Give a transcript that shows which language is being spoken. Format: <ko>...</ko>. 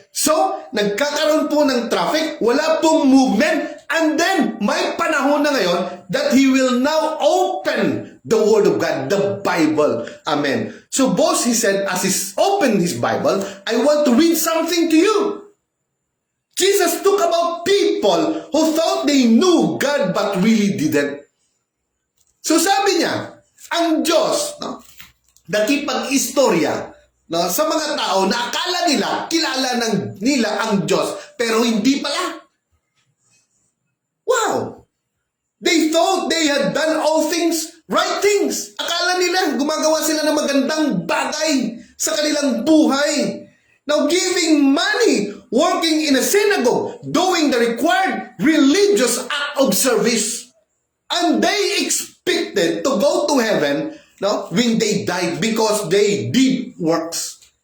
<en>So,</en> <tl>nagkakaroon po ng traffic, wala pong movement,</tl> <en>and then</en> <tl>may panahon na ngayon</tl> <en>that he will now open the Word of God, the Bible. Amen. So, boss, he said, as he opened his Bible, I want to read something to you. Jesus talked about people who thought they knew God but really didn't.</en> <tl>So, sabi niya, ang Diyos, nakipag-istorya sa mga tao na akala nila, kilala nila ang Diyos, pero hindi pala. Wow!</tl> <en>They thought they had done all things, right things.</en> <tl>Akala nila, gumagawa sila ng magandang bagay sa kanilang buhay.</tl> <en>Now, giving money, working in a synagogue, doing the required religious act of service. And they expected to go to heaven when they died because they did works.</en>